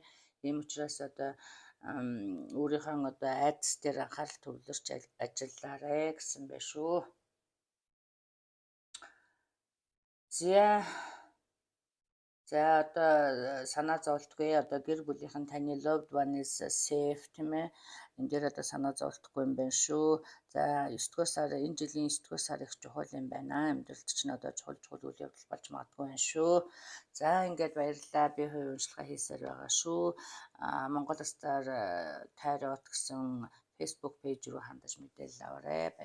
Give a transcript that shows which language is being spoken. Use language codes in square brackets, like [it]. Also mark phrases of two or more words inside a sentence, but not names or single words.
[mn] Ийм учраас одоо өөрийнхөө одоо айдас дээр анхаарал төвлөрч ажиллаарэ гэсэн байна шүү. За одоо санаа зовлтгүй одоо гэр бүлийнхэн таны [en] loved one is safe [mn] тийм ээ. Энэ дээр одоо санаа зовлтгүй юм байна шүү. За 9-р сар энэ жилийн 9-р сар их чухал юм байна. Амьдралд ч н одоо чухал үйл явдал болж магадгүй байна шүү. За ингээд баярлалаа. Би хувийн уншилгаа хийсээр байгаа шүү. Монгол Star Tarot гэсэн Facebook пэйж рүү хандаж мэдээлэл аваарай.